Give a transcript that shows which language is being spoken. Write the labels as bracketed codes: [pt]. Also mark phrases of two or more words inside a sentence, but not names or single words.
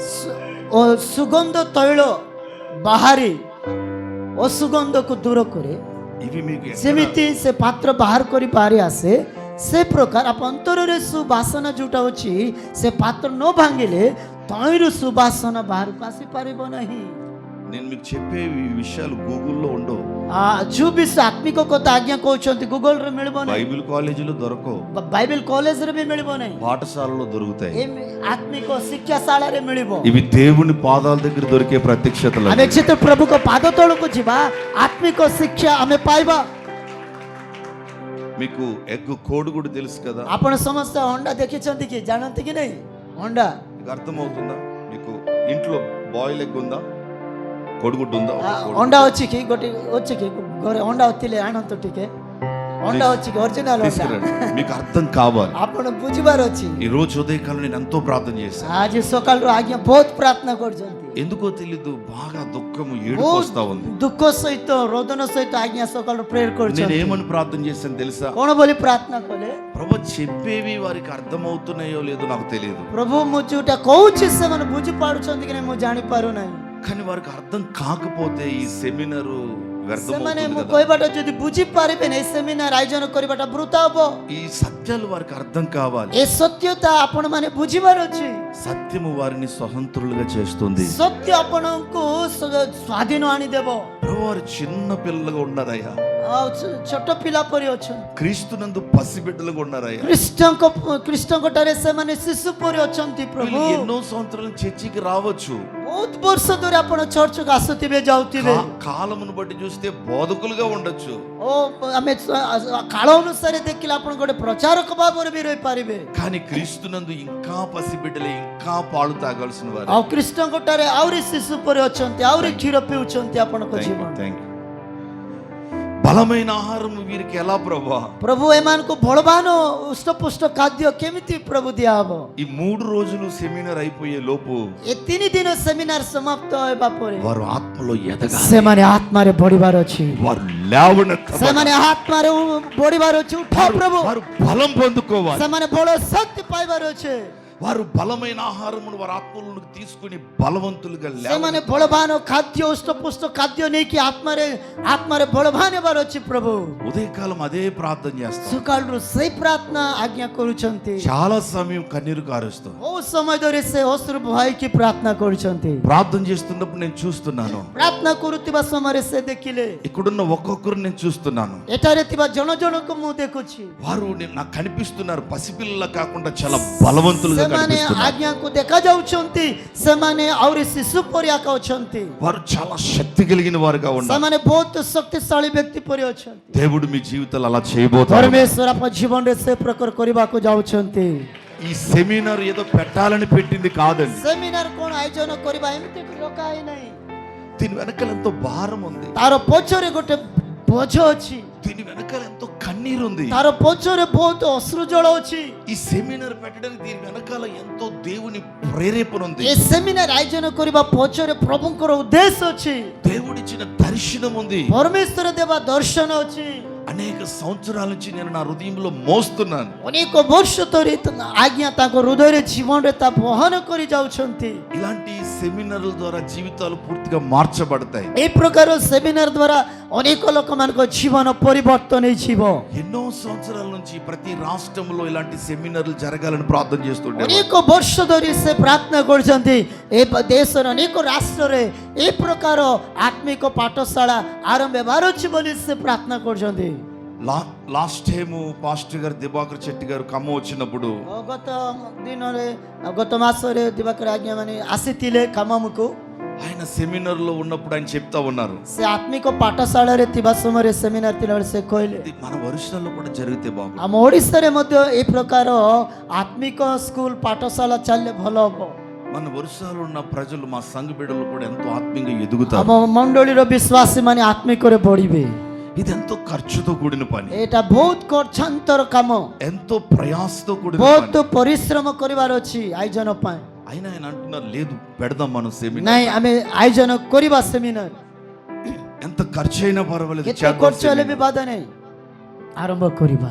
[or] ଓ ସୁଗନ୍ଧ ତୈଳ ବାହାରି ଅସୁଗନ୍ଧକୁ ଦୂର କରେ, [te] ఇవి మీకు [or] ସେମିତି ସେ ପାତ୍ର ବାହାର କରି ବାହାରି ଆସେ। ସେ ପ୍ରକାର ଅନ୍ତରରେ ସୁବାସନା ଯୋଉଟା ଅଛି ସେ ପାତ୍ର ନ ଭାଙ୍ଗିଲେ ତହିଁରୁ ସୁବାସନା ବାହାରକୁ ଆସିପାରିବ ନାହିଁ। [te] నేను మీకు చెప్పే ఈ విషయాలు గూగుల్లో ఉండవు, [or] ଯୋଉ ବିଷୟ ଆତ୍ମିକ କଥା ଆଜ୍ଞା କହୁଛନ୍ତି ଗୁଗଲରେ ମିଳିବ ନାହିଁ, [te] బైబిల్ కాలేజీలో దొరకవు, [or] ବାଇବେଲ କଲେଜରେ ବି ମିଳିବ ନାହିଁ, [te] పాఠశాలలో దొరుకుతాయి. [or] ଆତ୍ମିକ ଶିକ୍ଷାଶାଳାରେ ମିଳିବ। [te] ఇవి దేవుని పాదాల దగ్గర దొరికే ప్రత్యక్షతలు. [or] ଆମେ ଯେତେ ପ୍ରଭୁଙ୍କ ପାଦ ତଳକୁ ଯିବା ଆତ୍ମିକ ଶିକ୍ଷା ଆମେ ପାଇବା। [te] మీకు ఎగ్ కోడిగుడ్డు తెలుసు కదా, [or] ଆପଣ ସମସ୍ତେ ଅଣ୍ଡା ଦେଖିଛନ୍ତି କି ଜାଣନ୍ତି କି ନାହିଁ? ଅଣ୍ଡା [te] మీకు అర్థమవుతుందా? మీకు ఇంట్లో [en] boil egg [te] ఉందా, కోడిగుడ్డు ఉందా? [or] ଅଣ୍ଡା ଅଛି କି? ଗୋଟେ ଅଛି କି ଘରେ? ଅଣ୍ଡା ଥିଲେ ଆଣନ୍ତୁ ଟିକେ। ଅଣ୍ଡା ଅଛି କି ଅରିଜିନାଲ ଅଣ୍ଡା? [te] తీసుకురండి. మీకు అర్థం కావాలి. [or] ଆପଣ ବୁଝିବାର ଅଛି। [te] ఈ రోజు ఉదయకాలం నేను ఎంతో ప్రార్థన చేశాను. [or] ଆଜି ସକାଳରୁ ଆଜ୍ଞା ବହୁତ ପ୍ରାର୍ଥନା କରୁଛନ୍ତି। [te] ఎందుకో తెలీదు, బాగా దుఃఖము ఏడుపు వస్తా ఉంది. [or] ଦୁଃଖ ସହିତ ରୋଦନ ସହିତ ଆଜ୍ଞା ସକାଳରୁ ପ୍ରେୟର [te] నేను [or] କରୁଛନ୍ତି। [te] ఏమని ప్రార్థన చేశాను తెలుసా? [or] କଣ ବୋଲି ପ୍ରାର୍ଥନା କଲେ? [te] ప్రభు చెప్పేవి వారికి అర్థమవుతున్నాయో లేదో నాకు తెలియదు, [or] ପ୍ରଭୁ ମୁଁ ଯୋଉଟା କହୁଛି ସେମାନେ ବୁଝି ପାରୁଛନ୍ତି କି ନାହିଁ ମୁଁ ଜାଣି ପାରୁନାହିଁ। [te] కానీ వారికి అర్థం కాకపోతే ఈ సెమినారు [or] ସେମାନେ [te] వ్యర్థమవుతుంది [or] ମୁଁ [te] కదా. [or] କହିବାଟା ଯଦି ବୁଝି ପାରିବେନି ଏ ସେମିନାର ଆୟୋଜନ କରିବାଟା ବୃଥା ହବ। [te] ఈ సత్యాలు వారికి అర్థం కావాలి. [or] ଏ ସତ୍ୟତା ଆପଣ ମାନେ ବୁଝିବାର ଅଛି। [te] సత్యము వారిని స్వతంత్రులుగా చేస్తుంది. [or] ସତ୍ୟ ଆପଣଙ୍କୁ ସ୍ୱାଧୀନ ଆଣିଦେବ। [te] ప్రభు వారు చిన్న పిల్లలుగా ఉన్నారయ్యా, [or] ଆଉ ଛୋଟ ପିଲା ପରି ଅଛନ୍ତି। [te] క్రీస్తునందు పసిబిడ్డలుగా ఉన్నారయ్యా. [or] ଖ୍ରୀଷ୍ଟଙ୍କ ଠାରେ ସେମାନେ ଶିଶୁ ପରି ଅଛନ୍ତି। ପ୍ରଭୁ [te] వీళ్ళు ఎన్నో సంవత్సరాలు చర్చికి రావచ్చు, [or] ବହୁତ ବର୍ଷ ଧରି ଆପଣ ଚର୍ଚ୍ଚକୁ ଆସୁଥିବେ ଯାଉଥିବେ, [te] కాలమును బట్టి చూస్తే బోధకులుగా ఉండొచ్చు, [or] ଓ ଆମେ କାଳ ଅନୁସାରେ ଦେଖିଲେ ଆପଣ ଗୋଟେ ପ୍ରଚାରକ ଭାବରେ ବି ରହିପାରିବେ। [te] కానీ క్రీస్తునందు ఇంకా పసిబిడ్డలే, ఇంకా పాలు తాగాల్సిన వారు. [or] ଆଉ ଖ୍ରୀଷ୍ଟଙ୍କ ଠାରେ ଆହୁରି ଶିଶୁ ପରି ଅଛନ୍ତି, ଆହୁରି କ୍ଷୀର ପିଉଛନ୍ତି ଆପଣଙ୍କ ଜୀବନ। [te] బలమైన ఆహారం వీరికి ఎలా ప్రభా? [or] ପ୍ରଭୁ ଏମାନଙ୍କୁ ବଳବାନ ହୃଷ୍ଟପୁଷ୍ଟ ଖାଦ୍ୟ କେମିତି ପ୍ରଭୁ ଦିଆହବ? [te] ఈ 3 రోజులు సెమినార్ అయిపోయే లోపు [or] ଏ 3 ଦିନ ସେମିନାର ସମାପ୍ତ ହେବା ପରେ [te] వారు ఆత్మలో ఎదగాలి, [or] ସେମାନେ ଆତ୍ମାରେ ବଢିବାର ଅଛି, [te] వారు లేవనెత్తబడాలి, [or] ସେମାନେ ଆତ୍ମାରେ ବଢିବାର ଅଛି। ଉଠ ପ୍ରଭୁ, [te] వారు బలం పొందుకోవాలి, [or] ସେମାନେ ବଳ ଶକ୍ତି ପାଇବାର ଅଛି, [te] వారు బలమైన ఆహారమును వారి ఆత్మలోకి తీసుకుని బలవంతులుగా [or] ସେମାନେ ବଳବାନ ଖାଦ୍ୟ ହୃଷ୍ଟପୁଷ୍ଟ ଖାଦ୍ୟ ନେଇକି ଆତ୍ମାରେ ବଳବାନ ହେବାର ଅଛି। ପ୍ରଭୁ [te] ఉదయకాలం అదే ప్రార్థన చేస్తాం, [or] ସକାଳରୁ ସେଇ ପ୍ରାର୍ଥନା ଆଜ୍ଞା କରୁଛନ୍ତି। [te] చాలా సమయం కన్నీరు కారుస్తాం. [or] ବହୁତ ସମୟ ଧରି ସେ ଅଶ୍ରୁ ବହାଇକି ପ୍ରାର୍ଥନା କରୁଛନ୍ତି। [te] ప్రార్థన చేస్తున్నప్పుడు నేను చూస్తున్నాను, [or] ପ୍ରାର୍ଥନା କରୁଥିବା ସମୟରେ ସେ ଦେଖିଲେ [te] ఇక్కడున్న ఒక్కొక్కరు నేను చూస్తున్నాను, [or] ଏଠାରେ ଥିବା ଜଣ ଜଣକୁ ମୁଁ ଦେଖୁଛି, [te] వారు నాకు కనిపిస్తున్నారు పసిపిల్లల కాకుండా చాలా బలవంతులుగా [or] ସେମାନେ [te] కనిపిస్తున్నారు. [or] ଆଜ୍ଞାଙ୍କୁ ଦେଖାଯାଉଛନ୍ତି, ସେମାନେ ଆହୁରି ଶିଶୁ ପରି ଆକା ଅଛନ୍ତି, [te] వారు చాలా శక్తి కలిగిన వారుగా ఉన్నారు. [or] ସେମାନେ ବହୁତ ଶକ୍ତିଶାଳୀ ବ୍ୟକ୍ତି ପରି ଅଛନ୍ତି। [te] దేవుడు మీ జీవితాలు అలా చేయబోతారు. [or] ପରମେଶ୍ୱର ଆପଣ ଜୀବନରେ ସେ ପ୍ରକାର କରିବାକୁ ଯାଉଛନ୍ତି। [te] ఈ సెమినార్ ఏదో పెట్టాలని పెట్టింది కాదండి, [or] ସେମିନାର କଣ ଆୟୋଜନ କରିବା ଏମିତି ଲୋକା ହେଇ ନାହିଁ, [te] దీని వెనకాల ఎంతో భారం ఉంది, [or] ତାର ପଛରେ ଗୋଟେ ବୋଝ ଅଛି, [te] దీని వెనకాల ఎంతో కన్నీరు ఉంది. [or] ତାର ପଛରେ ବହୁତ ଅଶ୍ରୁ ଜଳ ଅଛି। [te] ఈ సెమినార్ పెట్టడానికి దీని వెనకాల ఎంతో దేవుని ప్రేరేపణ ఉంది, [or] ଏ ସେମିନାର ଆୟୋଜନ କରିବା ପଛରେ ପ୍ରଭୁଙ୍କର ଉଦ୍ଦେଶ୍ୟ ଅଛି, [te] దేవుడిచ్చిన దర్శనం ఉంది. [or] ପରମେଶ୍ୱର ଦେବା ଦର୍ଶନ ଅଛି। [te] అనేక సంవత్సరాల నుంచి నేను నా హృదయంలో మోస్తున్నాను. [or] ଅନେକ ବର୍ଷ ଧରି ଆଜ୍ଞା ତାଙ୍କ ହୃଦୟରେ ଜୀବନରେ ତା ବହନ କରି ଯାଉଛନ୍ତି। [te] ఇలాంటి సెమినార్ల ద్వారా జీవితాలు పూర్తిగా మార్చబడతాయి. [or] ଏ ପ୍ରକାର ସେମିନାର ଦ୍ୱାରା ଅନେକ ଲୋକମାନଙ୍କ ଜୀବନ ପରିବର୍ତ୍ତନ ହେଇଯିବ। [te] ఎన్నో సంవత్సరాల నుంచి ప్రతి రాష్ట్రంలో ఇలాంటి సెమినార్లు జరగాలని ప్రార్థన చేస్తుండే. [or] ଅନେକ ବର୍ଷ ଧରି ସେ ପ୍ରାର୍ଥନା କରୁଛନ୍ତି ଏ ଦେଶର ଅନେକ ରାଷ୍ଟ୍ରରେ ଏ ପ୍ରକାର ଆତ୍ମିକ ପାଠଶାଳା ଆରମ୍ଭ ହେବାର ଅଛି ବୋଲି ସେ ପ୍ରାର୍ଥନା କରୁଛନ୍ତି। [en] last time [te] పాస్టర్ గారు దివాకర్ చెట్టి గారు ఖమ్మం వచ్చినప్పుడు [or] ଗତ ମାସରେ ଦିବାକର ଆଜ୍ଞା ମାନେ ଆସିଥିଲେ ଖମ୍ମମକୁ। [te] ఆయన సెమినార్ లో ఉన్నప్పుడు ఆయన చెప్తా ఉన్నారు, [or] ସେ ଆତ୍ମିକ ପାଠଶାଳାରେ ଥିବା ସମୟରେ ସେମିନାର ଥିଲାବେଳେ ସେ କହିଲେ [te] ఇది మన వరుసలో కూడా జరిగితే బాగుంది. [or] ଆମ ଓଡ଼ିଶାରେ ମଧ୍ୟ ଏ ପ୍ରକାର ଆତ୍ମିକ ସ୍କୁଲ ପାଠଶାଳା ଚାଲିଲେ ଭଲ ହବ। [te] మన వరుసలో ఉన్న ప్రజలు మా సంఘ బిడ్డలు కూడా ఎంతో ఆత్మీయంగా ఎదుగుతారు. [or] ଆମ ମଣ୍ଡଳୀର ବିଶ୍ୱାସୀ ମାନେ ଆତ୍ମିକରେ ବଢିବେ। [te] ఇది ఎంతో ఖర్చుతో కూడిన పని, [or] ଏଇଟା ବହୁତ ଖର୍ଚ୍ଚାନ୍ତର କାମ, [te] ఎంతో ప్రయాసతో కూడిన [or] ବହୁତ [te] పని. [or] ପରିଶ୍ରମ କରିବାର ଅଛି ଆୟୋଜନ ପାଇଁ। [te] అయినా ఆయన అంటున్నారు లేదు పెడదాం మనం సెమినార్. [or] ନାଇଁ ଆମେ ଆୟୋଜନ କରିବା ସେମିନାର, [te] ఎంత ఖర్చు అయినా పర్వాలేదు [or] କେତେ [te] చేద్దాం [or] ଖର୍ଚ୍ଚ ହେଲେ ବି [te] సెమినార్. [or] ବାଧା ନାହିଁ, ଆରମ୍ଭ କରିବା।